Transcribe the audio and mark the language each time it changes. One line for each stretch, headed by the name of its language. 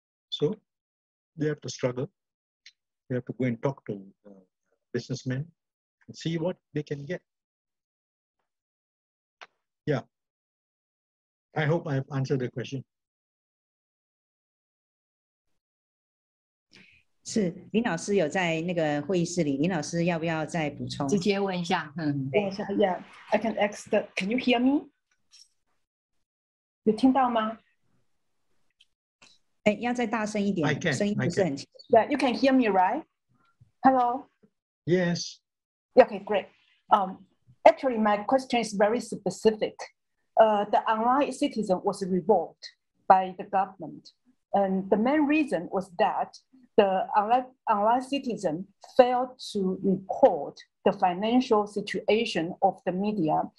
English: So they have to struggle. They have to go and talk to businessmen and see what they can get. Yeah. I hope I have answered the question.
Chinese: 是林老师有在那个会议室里，林老师要不要再补充？直接问一下。
English: Yeah, I can ask. Can you hear me?
Chinese: 有听到吗？要再大声一点，声音不是很清楚。
English: Yeah, you can hear me, right? Hello. Yes. Okay, great. Actually, my question is very specific. The online citizen was revoked by the government. And the main reason was that the online citizen failed to report the financial situation of the media.